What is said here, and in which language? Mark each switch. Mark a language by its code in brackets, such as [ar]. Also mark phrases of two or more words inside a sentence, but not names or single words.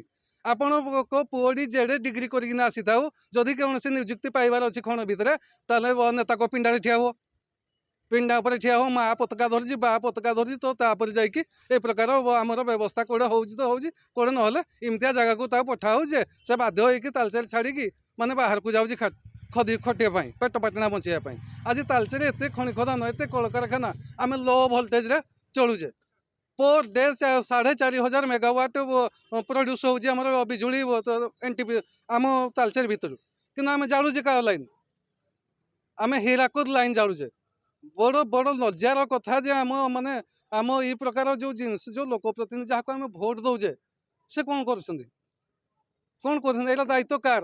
[or] ଆପଣଙ୍କ ପୁଅଟି ଯେଡ଼େ ଡିଗ୍ରୀ କରିକିନା ଆସିଥାଉ ଯଦି କୌଣସି ନିଯୁକ୍ତି ପାଇବାର ଅଛି ଖଣ ଭିତରେ ତାହେଲେ ନେତାଙ୍କ ପିଣ୍ଡାରେ ଠିଆ ହୁଅ, ପିଣ୍ଡା ଉପରେ ଠିଆ ହୁଅ, ମା ପତାକା ଧରିଛି ବା ପତାକା ଧରିଛି ତ ତାପରେ ଯାଇକି ଏ ପ୍ରକାର ଆମର ବ୍ୟବସ୍ଥା କୋଉଟା ହେଉଛି ତ ହେଉଛି, କୋଉଟା ନହେଲେ ଏମିତିଆ ଜାଗାକୁ ତାକୁ ପଠା ହେଉଛି ଯେ ସେ ବାଧ୍ୟ ହେଇକି ତାଲଚେର ଛାଡ଼ିକି ମାନେ ବାହାରକୁ ଯାଉଛି ଖଟିବା ପାଇଁ, ପେଟ ପାଟଣା ବଞ୍ଚିବା ପାଇଁ। ଆଜି ତାଲଚେର ଏତେ ଖଣି ଖଦାନ ଏତେ କଳକାରଖାନା, ଆମେ [en] low voltageରେ [or] ଚଳୁଛେ। [en] per day [or] 4,500 [en] megawatt produce [or] होଉଛି ଆମର ବିଜୁଳି NTP ଆମ ତାଲଚେର ଭିତରୁ, କିନ୍ତୁ ଆମେ ଜାଳୁଛେ କାହା ଲାଇନ୍? ଆମେ ହୀରାକୁଦ ଲାଇନ୍ ଜାଳୁଛେ। ବଡ଼ ବଡ଼ ଲଜ୍ଜାର କଥା ଯେ ଆମ ଏଇ ପ୍ରକାର ଯେଉଁ ଜିନିଷ ଯେଉଁ ଲୋକପ୍ରତିନିଧି ଯାହାକୁ ଆମେ ଭୋଟ ଦଉଛେ ସେ କ'ଣ କରୁଛନ୍ତି ଏଇଟା ଦାୟିତ୍ୱ କାହାର?